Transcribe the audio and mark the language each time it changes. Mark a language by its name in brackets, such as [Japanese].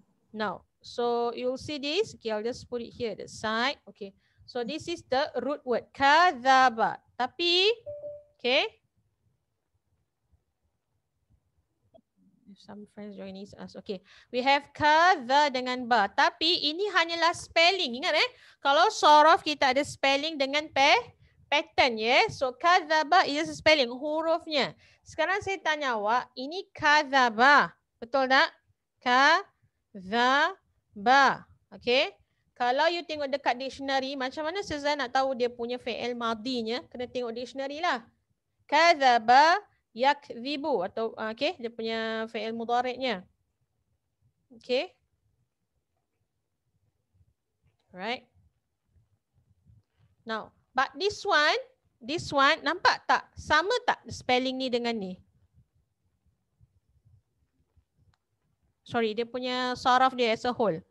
[English] Now, so you'll see this. Okay, I'll just put it here at the side. Okay, so this is the root word kadzaba. [Malay] Tapi, okay. [English] Some friends joining us. Okay. We have kadza dengan ba. [Malay] Tapi ini hanyalah spelling. Ingat kalau sorof kita ada spelling dengan pattern [English] So kadzaba is spelling [Malay] hurufnya. Sekarang saya tanya awak, ini kadzaba. Betul tak? Kadzaba. Okay. Kalau you tengok dekat dictionary, macam mana Ustazah nak tahu dia punya fi'il madhinya? Kena tengok dictionary lah. Kadzaba yakdzibu atau okay, dia punya fi'il mudhari'nya. Okay. [English] Right. Now, but this one [Malay] nampak tak? Sama tak spelling ni dengan ni? Sorry, dia punya saraf dia [English] as a whole.